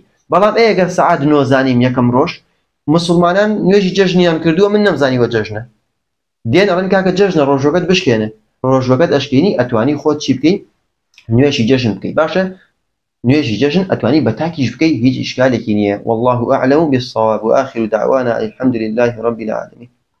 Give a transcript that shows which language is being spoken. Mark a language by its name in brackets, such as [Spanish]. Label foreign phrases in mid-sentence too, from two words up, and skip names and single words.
[Central Kurdish] بەڵام ئەگەر سەعات 9 زانیم یەکەم ڕۆژ، مسلمانان نوێژی جەژنیان کردووە من نەمزانیوە جەژنە، دێن ئەڵێن کاکە جەژنە ڕۆژەکەت بشکێنە، ڕۆژەکەت ئەشکێنی ئەتوانی خۆت چی بکەیت؟ نوێژی جەژن بکەیت. باشە نوێژی جەژن ئەتوانی بە تاکیش بکەیت، هیچ ئیشکالێکی نییە. [Arabic] والله أعلم بالصواب، وآخر دعوانا الحمد لله رب العالمين.